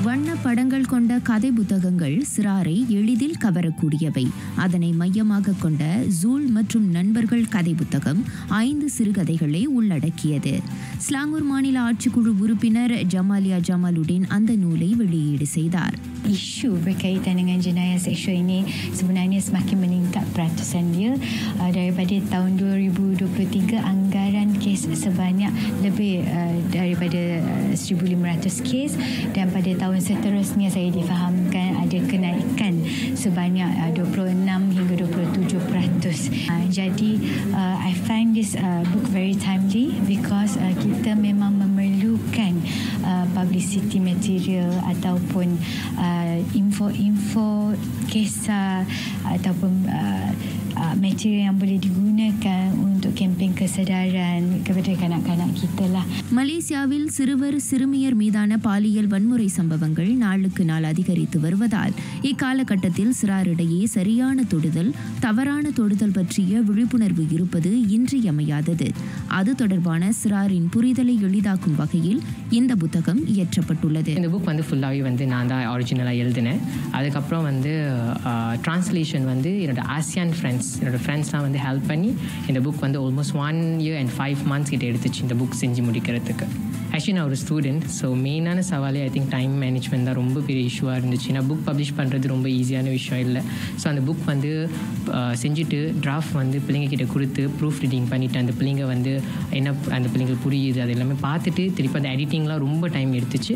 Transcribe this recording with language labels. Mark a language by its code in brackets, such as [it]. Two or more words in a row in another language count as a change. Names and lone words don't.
[ta] வண்ண படங்கள் கொண்ட கதை புத்தகங்கள் சிறாரை எளிதில் கவரக்கூடியவை. அதனை மையமாக கொண்ட ஜூல் மற்றும் நண்பர்கள் கதை புத்தகம் 5 சிறுகதைகளை உள்ளடக்கியது. ஸ்லாங்கூர் மாநில ஆட்சிக்குழு உறுப்பினர் ஜமாலியா ஜமாலுddin அந்த நூலை வெளியீடு செய்தார். [ms] Isu berkaitan dengan jenayah seksual ini sebenarnya semakin meningkat peratusan dia. Daripada tahun 2023 anggaran kes sebanyak lebih daripada 1,500 kes, dan pada tahun seterusnya saya difahamkan ada kenaikan sebanyak 26 hingga 27%. Jadi [en] I find this book very timely because [ms] kita memang memerlukan [en] publicity material [ms] ataupun info kisah ataupun material yang boleh digunakan untuk kempen kesedaran kepada kanak-kanak kita lah. [ta] மலேசியாவில் சிறுவர் சிறுமியர் மீதான பாலியல் வன்முறை சம்பவங்கள் நாளுக்கு நாள் அதிகரித்து வருவதால் இக்காலகட்டத்தில் சிறாரிடையே சரியான தொடுதல், தவறான தொடுதல் பற்றிய விழிப்புணர்வு இருப்பது இன்றியமையாதது. அது தொடர்பான சிறாரின் புரிதலை எளிதாக்கும் வகையில் இந்த புத்தகம் இயற்றப்பட்டுள்ளது. இந்த புக் ஃபுல்லாகவே நான் தான் ஒரிஜினலாக எழுதினேன். அதுக்கப்புறம் டிரான்ஸ்லேஷன் என்னோட ஆசியான் என்னோட ஃப்ரெண்ட்ஸ்லாம் ஹெல்ப் பண்ணி இந்த [en] book almost 1 year and 5 months [ta] கிட்ட எடுத்துச்சு இந்த புக் செஞ்சு முடிக்கிறதுக்கு. ஆக்சுவலி நான் ஒரு ஸ்டூடெண்ட், ஸோ மெயினான சவாலே [en] I think time management [ta] தான் ரொம்ப பெரிய இஷ்யூவாக இருந்துச்சு. நான் [en] book publish [ta] பண்ணுறது ரொம்ப ஈஸியான விஷயம் இல்லை. ஸோ அந்த புக் செஞ்சுட்டு டிராஃப்ட் பிள்ளைங்கக்கிட்ட கொடுத்து [en] proof reading [ta] பண்ணிவிட்டு அந்த பிள்ளைங்க என்ன அந்த பிள்ளைங்களுக்கு புரியுது அது எல்லாமே பார்த்துட்டு திருப்பி அந்த எடிட்டிங்லாம் ரொம்ப டைம் எடுத்துச்சு.